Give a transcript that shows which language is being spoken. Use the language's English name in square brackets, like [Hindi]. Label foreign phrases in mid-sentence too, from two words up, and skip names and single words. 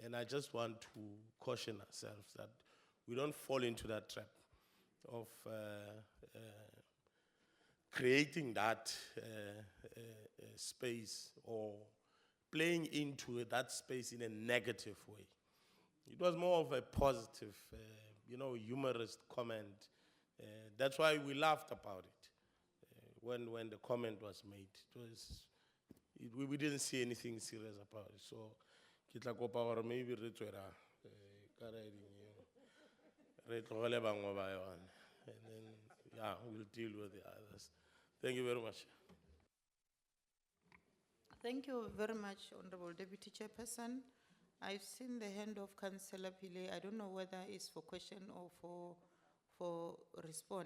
[English] And I just want to caution ourselves that we don't fall into that trap of creating that space or playing into that space in a negative way. It was more of a positive, humorous comment. That's why we laughed about it when the comment was made. We didn't see anything serious about it. So, [Tswana] kitla kopa gore maybe re tswela ka re ding re tlogele bangwe ba yone, [English] and then we'll deal with the others. Thank you very much. Thank you very much, Honorable Deputy Chairperson. I've seen the hand of Councillor Pillay. I don't know whether it's for question or for respond.